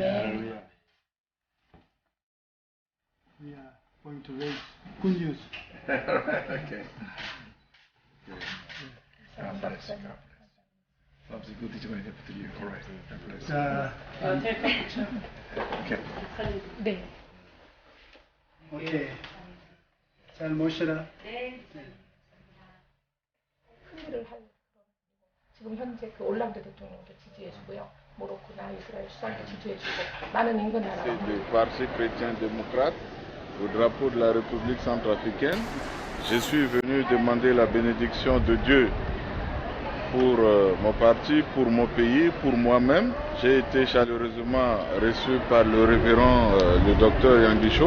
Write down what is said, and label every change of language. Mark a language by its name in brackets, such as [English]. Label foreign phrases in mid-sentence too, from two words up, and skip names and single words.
[English] Hallelujah. We are going to raise good news. Okay. God bless you. God bless. Love's a good thing to make up to you. All right. God bless. Okay. [Korean] 네. 오케이. 잘 모셔라. 큰일을 할 지금 현재 그 올랑드 대통령도 지지해주고요. 모로코나 이스라엘 수상도 지지해주고 많은 인근 나라가 [French] C'est le Parti chrétien démocrate au drapeau de la République centrafricaine. Je suis venu demander la bénédiction de Dieu pour mon parti, pour mon pays, pour moi-même. J'ai été chaleureusement reçu par le révérend, le docteur Yangisho.